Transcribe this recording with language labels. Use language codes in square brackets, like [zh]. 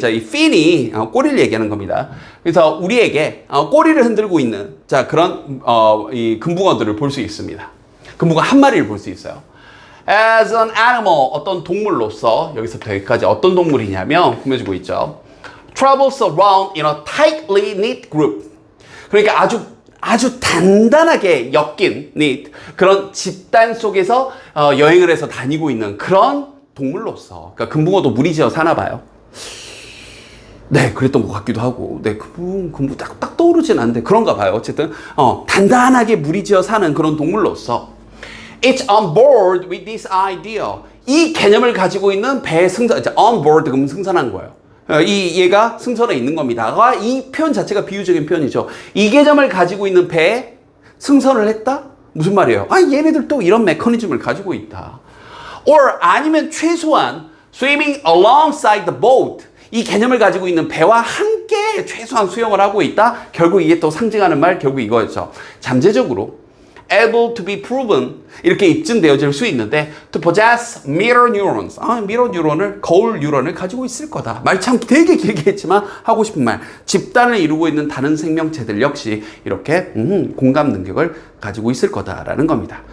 [ko] 자, 이 fin이 꼬리를 얘기하는 겁니다. 그래서 우리에게 꼬리를 흔들고 있는 자 그런 이 금붕어들을 볼 수 있습니다. 금붕어 한 마리를 볼 수 있어요. [en] As an animal [ko] 어떤 동물로서 여기서부터 여기까지 어떤 동물이냐면 꾸며주고 있죠. [en] Travels around in a tightly knit group. [ko] 그러니까 아주 단단하게 엮인 knit 그런 집단 속에서 여행을 해서 다니고 있는 그런 동물로서 그러니까 금붕어도 무리지어 사나 봐요. 네, 그랬던 것 같기도 하고 네, 금붕어 딱 떠오르진 않는데 그런가 봐요. 어쨌든 단단하게 무리지어 사는 그런 동물로서 [en] It's on board with this idea. [ko] 이 개념을 가지고 있는 배 승선, 이제 [en] on board [ko] 그러면 승선한 거예요. 얘가 승선해 있는 겁니다. 이 표현 자체가 비유적인 표현이죠. 이 개념을 가지고 있는 배에 승선을 했다? 무슨 말이에요? 얘네들도 이런 메커니즘을 가지고 있다. [en] or [ko] 아니면 최소한 [en] swimming alongside the boat. [ko] 이 개념을 가지고 있는 배와 함께 최소한 수영을 하고 있다. 결국 이게 또 상징하는 말 결국 이거였죠. 잠재적으로 [en] able to be proven [ko] 이렇게 입증되어질 수 있는데 [en] to possess mirror neurons [ko] mirror 뉴런을 거울 뉴런을 가지고 있을 거다. 말 참 되게 길게 했지만 하고 싶은 말 집단을 이루고 있는 다른 생명체들 역시 이렇게 공감 능력을 가지고 있을 거다라는 겁니다.